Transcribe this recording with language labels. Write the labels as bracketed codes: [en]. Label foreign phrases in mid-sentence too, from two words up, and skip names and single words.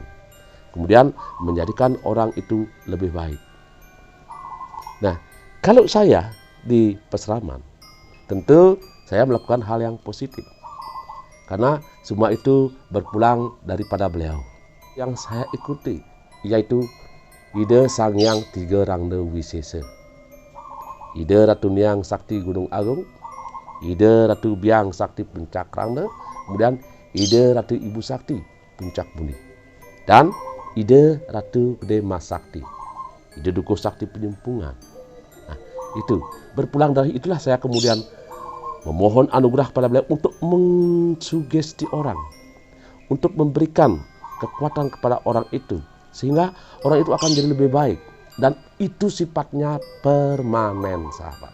[id] Kemudian menjadikan orang itu lebih baik. Nah, kalau saya di Peseraman, tentu saya melakukan hal yang positif. Karena semua itu berpulang daripada beliau. Yang saya ikuti, yaitu Ide Sang Hyang Tiga Rangda Wisesa. Ide Ratu Niang Sakti Gunung Agung, Ide Ratu Biang Sakti Puncak Rangda, kemudian Ide Ratu Ibu Sakti Puncak Buni, dan Ide Ratu Gede Mas Sakti, Ide Dukuh Sakti Penyempungan. Nah, itu berpulang dari itulah saya kemudian memohon anugerah pada beliau untuk mensugesti orang, untuk memberikan kekuatan kepada orang itu, sehingga orang itu akan jadi lebih baik. Dan itu sifatnya permanen, sahabat.